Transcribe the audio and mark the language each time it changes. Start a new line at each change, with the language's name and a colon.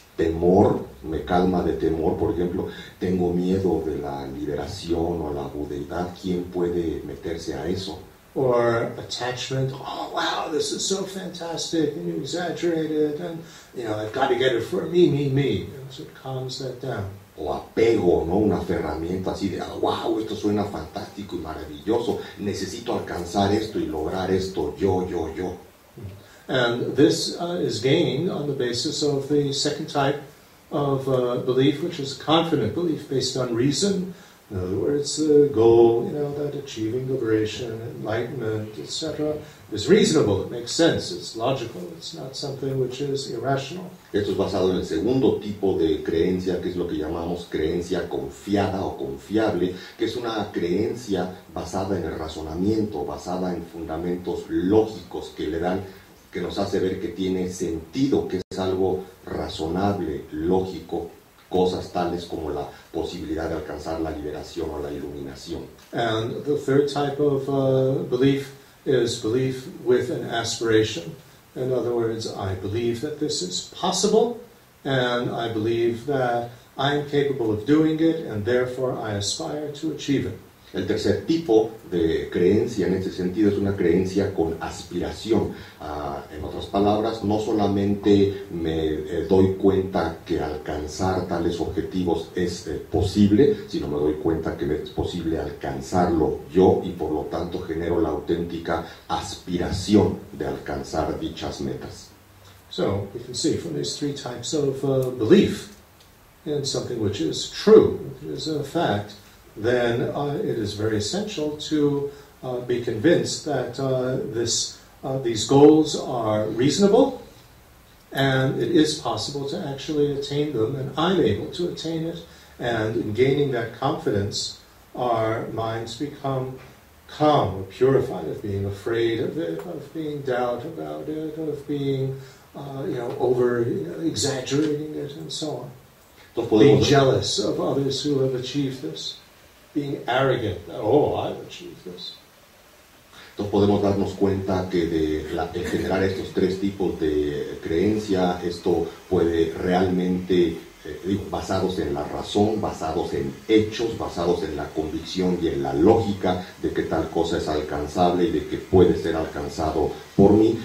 Spanish: Temor, me calma de temor, por ejemplo, tengo miedo de la liberación o la budeidad. ¿Quién puede meterse a eso?
English: Or attachment, oh wow, this is so fantastic, and you exaggerate it, and I've got to get it for me. So it calms that down.
Spanish: O apego, ¿no? Un aferramiento así de, wow, esto suena fantástico y maravilloso, necesito alcanzar esto y lograr esto, yo.
English: And this is gained on the basis of the second type of belief, which is confident belief based on reason. In other words, the goal, that achieving liberation, enlightenment, etc., is reasonable, it makes sense, it's logical, it's not something which is irrational.
Spanish: Esto es basado en el segundo tipo de creencia, que es lo que llamamos creencia confiada o confiable, que es una creencia basada en el razonamiento, basada en fundamentos lógicos que nos hace ver que tiene sentido, que es algo razonable, lógico, cosas tales como la posibilidad de alcanzar la liberación o la iluminación.
English: And the third type of belief is belief with an aspiration. In other words, I believe that this is possible, and I believe that I am capable of doing it, and therefore I aspire to achieve it.
Spanish: El tercer tipo de creencia en este sentido es una creencia con aspiración. En otras palabras, no solamente me doy cuenta que alcanzar tales objetivos es posible, sino me doy cuenta que es posible alcanzarlo yo y por lo tanto genero la auténtica aspiración de alcanzar dichas metas.
English: So we can see from these three types of belief in something which is true, which is a fact, then it is very essential to be convinced that these goals are reasonable and it is possible to actually attain them, and I'm able to attain it. And in gaining that confidence, our minds become calm or purified of being afraid of it, of being doubt about it, of being over-exaggerating it, and so on. Being jealous of others who have achieved this. Being arrogant, I've achieved this.
Spanish: Entonces podemos darnos cuenta que de generar estos tres tipos de creencia, esto puede realmente, basados en la razón, basados en hechos, basados en la convicción y en la lógica de que tal cosa es alcanzable y de que puede ser alcanzado por mí.